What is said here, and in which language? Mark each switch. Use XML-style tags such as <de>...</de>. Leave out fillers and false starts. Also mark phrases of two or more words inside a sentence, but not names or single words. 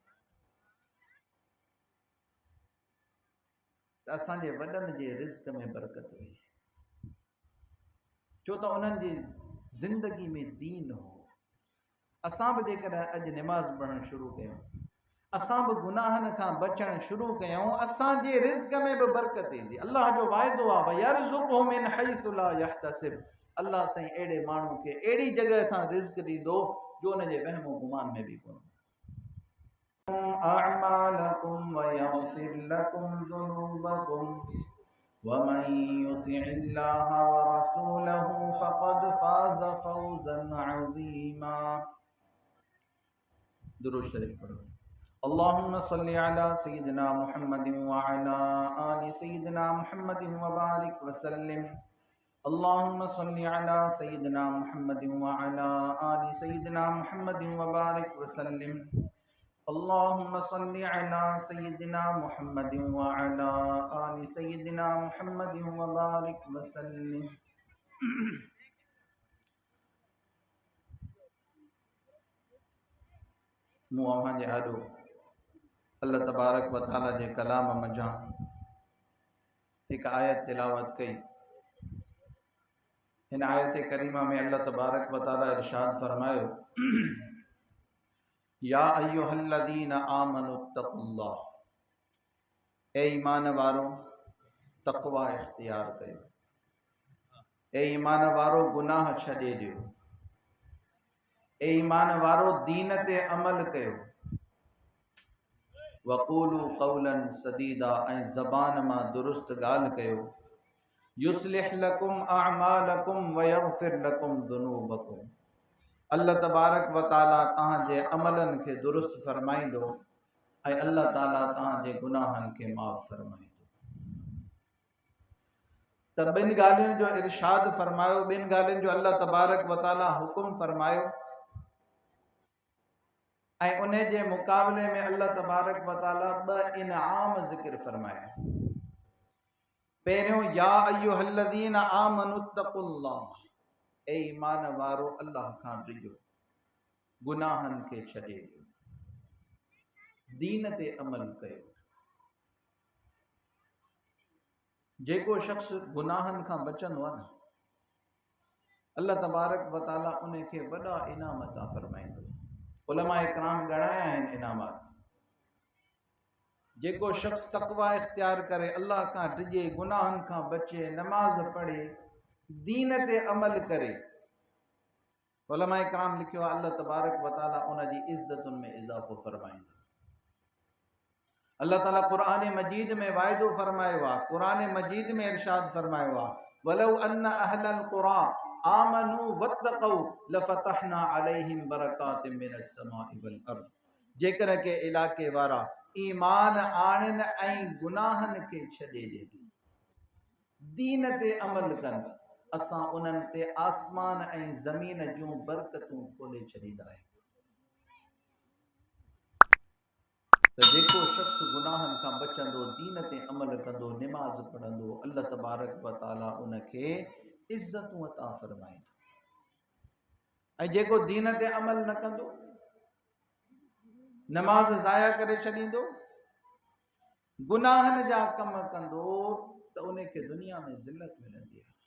<sd>त असांजे वॾनि जे रिज़्क़ में बरकत हुई, छो त उन्हनि जी ज़िंदगी में दीन हो। असां बि जेकॾहिं अॼु निमाज़ पढ़णु शुरू कयूं, असां बि गुनाहनि खां बचणु शुरू कयूं, असांजे रिज़्क़ में बि बरकत ईंदी। अल्लाह जो वाइदो आहे,</sd> <ar>ويرزقه من حيث لا يحتسب,</ar> <sd>अल्लाह साईं अहिड़े माण्हू खे अहिड़ी जॻह खां रिज़्क़ ॾींदो जो उनजे वहमो गुमान में बि कोन।</sd> <ar>أعمالكم ويغفر لكم ذنوبكم ومن يطع الله ورسوله فقد فاز فوزا عظيما.</ar> <sd>दुरूद शरीफ पढ़ो।</sd> <ar>اللهم صل على سيدنا محمد وعلى آل سيدنا محمد وبارك وسلم. اللهم صل على سيدنا محمد وعلى آل سيدنا محمد وبارك وسلم. اللهم صل على سيدنا محمد وعلى آل سيدنا محمد وبارك وسلم.</ar> <sd>मूं अव्हां जे आॾो अल्लाह</sd> <ar>تبارك وتعالى</ar> <sd>जे कलाम मंझां हिकु आयत तिलावत कई। हिन आयत करीमा में अल्लाह</sd> <ar>تبارك وتعالى</ar> <sd>इरशाद फरमायो,</sd> <ar>يا أيها الذين آمنوا اتقوا الله,</ar> <sd>ए ईमान वारो तक़वा इख्तियार कयो, ए ईमान वारो गुनाह छॾे ॾियो, ए ईमान वारो दीन ते अमल कयो,</sd> <ar>وقولوا قولا سديدا,</ar> <sd>ऐं ज़बान मां दुरुस्त ॻाल्हि कयो,</sd> <ar>يصلح لكم أعمالكم ويغفر لكم ذنوبكم,</ar> <sd>अल्लाह</sd> <ar>تبارك وتعالى</ar> <sd>तव्हांजे अमलनि खे दुरुस्त फरमाईंदो ऐं अल्लाह ताला तव्हांजे गुनाहनि खे माफ़ फरमाईंदो। त ॿिनि ॻाल्हियुनि जो इरशाद फरमायो, ॿिनि ॻाल्हियुनि जो अल्लाह</sd> <ar>تبارك وتعالى</ar> <sd>हुकुम फरमायो, ऐं उन जे मुक़ाबले में अल्लाह</sd> <ar>تبارك وتعالى</ar> <sd>2 इनाम ज़िक्र फरमाया। पहिरियों,</sd> <ar>يا أيها الذين آمنوا اتقوا الله,</ar> <sd>ए ईमान वारो अल्लाह खां ॾिजो, गुनाहनि खे छॾे ॾियो, दीन ते अमल कयो। जेको शख़्स गुनाहनि खां बचंदो आहे न, अल्लाह</sd> <ar>تبارك وتعالى</ar> <sd>उन खे वॾा इनाम अता फरमाईंदो। उलमा इकराम ॻणाया आहिनि इनामात। जेको शख़्स तक़वा इख्तियार करे, अल्लाह खां डिॼे, गुनाहनि खां बचे, नमाज पढ़े, दीन ते अमल करे, उलमा इकराम लिखियो आहे अल्लाह</sd> <ar>تبارك وتعالى</ar> <sd>उन जी इज़्ज़तुनि में इज़ाफ़ो फरमाईंदो। अल्लाह ताला क़ुरान मजीद में वाइदो फरमायो आहे, क़ुरान मजीद में इरशाद फरमायो आहे,</sd> <ar>ولو أن أهل القرى آمنوا واتقوا لفتحنا عليهم بركات من السماء والأرض,</ar> <sd>जेकर के इलाके वारा ईमान आणनि ऐं गुनाहनि खे छॾे ॾियनि, दीन ते अमल कनि, असां उन्हनि ते आसमान ऐं ज़मीन जूं बरकतूं खोले छॾींदा आहियूं। त जेको शख़्स गुनाहनि खां बचंदो, दीन ते अमल कंदो, निमाज़ पढ़ंदो, अल्लाह</sd> <ar>تبارك وتعالى</ar> <sd>उनखे इज़्ज़तूं अता फरमाईंदो। ऐं जेको दीन ते अमल न कंदो, नमाज़ ज़ाया करे छॾींदो, गुनाहनि जा कम कंदो, त उनखे दुनिया में ज़िल्लत मिलंदी आहे।</sd>